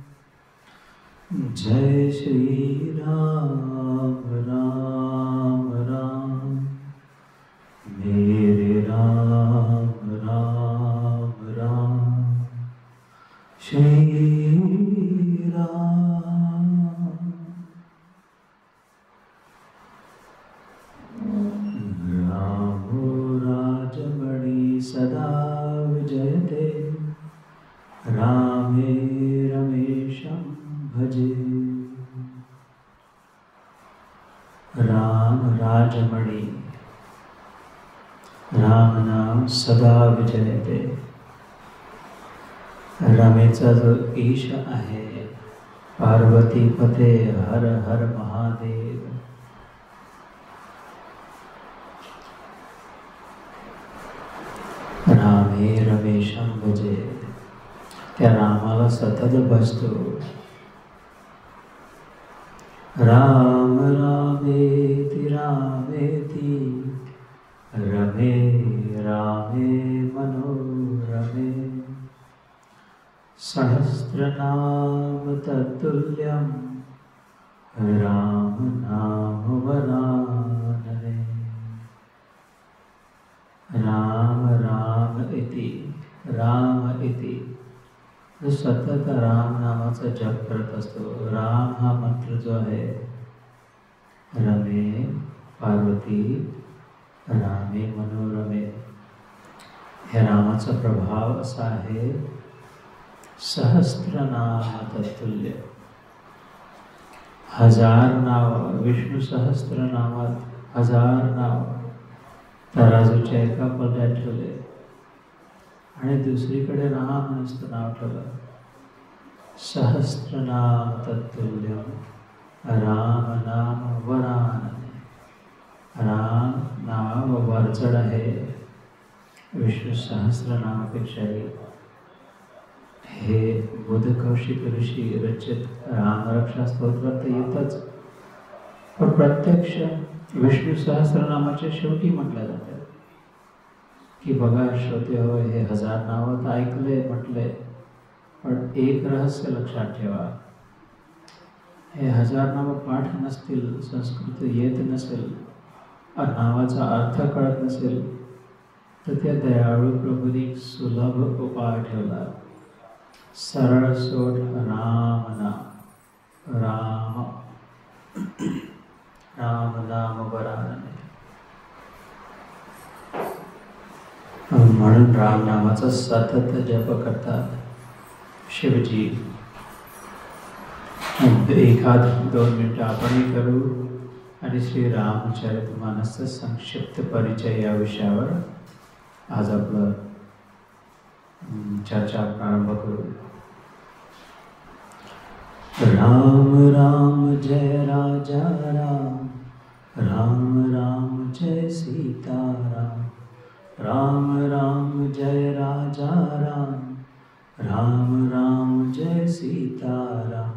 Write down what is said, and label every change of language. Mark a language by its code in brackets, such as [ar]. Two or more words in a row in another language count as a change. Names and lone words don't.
[hi] जय श्री राम राम राम। मेरे राम राम राम। श्री राम। [sa] रामो राजमणि सदा विजयते। रामे रमेशं भजे। राम राजमणि, राम नाम सदा विजयते। [mr] रमेचा जो ईश आहे, [sa] पार्वती पते हर हर महादेव। रामे रमेशं भजे, [mr] त्या रामाला सतत भजतो। [sa] राम रामेति रामेति रमे रामे मनोरमे। सहस्रनाम तत्तुल्यं राम नाम वरानने। [mr] राम राम इति जो सतत राम नामाचा जप करत असतो। राम हा मंत्र जो आहे, [sa] रमे पार्वती रामे मनोरमे, [mr] ह्या रामाचा प्रभाव असा आहे। [sa] सहस्रनाम तत्तुल्य, [mr] हजार नाव, विष्णू सहस्रनामात हजार नाव तराजूच्या एका पल्ल्यात ठेवले आणि दुसरीकडे राम नुसतं नाव ठेवलं। [sa] सहस्रनाम तत्तुल्यम राम नाम वरानने। [mr] राम नाव वरचढ आहे विष्णू सहस्रनामापेक्षाही। हे बुधकौशिक ऋषी रचित रामरक्षा स्तोत्रात येतच, पण प्रत्यक्ष विष्णू सहस्रनामाच्या शेवटी म्हटलं जातं की बघा श्रोते हो, हे हजार नावं तर ऐकले म्हटले, पण एक रहस्य लक्षात ठेवा। हे हजार नावं पाठ नसतील, संस्कृत येत नसेल, नावाचा अर्थ कळत नसेल, तर त्या दयाळू प्रभूंनी सुलभ उपाय ठेवला। सरळ सोट राम नाम, [sa] राम राम नाम वरानने। [mr] म्हणून राम नामाचा सतत जप करतात शिवजी। एखाद 2 मिनिटं आपणही करू आणि श्री रामचरितमानसचा संक्षिप्त परिचय या विषयावर आज आपलं चर्चा प्रारंभ करू। [hi] राम राम जय राजा राम। राम राम जय सीताराम। राम राम जय राजा राम। राम राम जय सीताराम।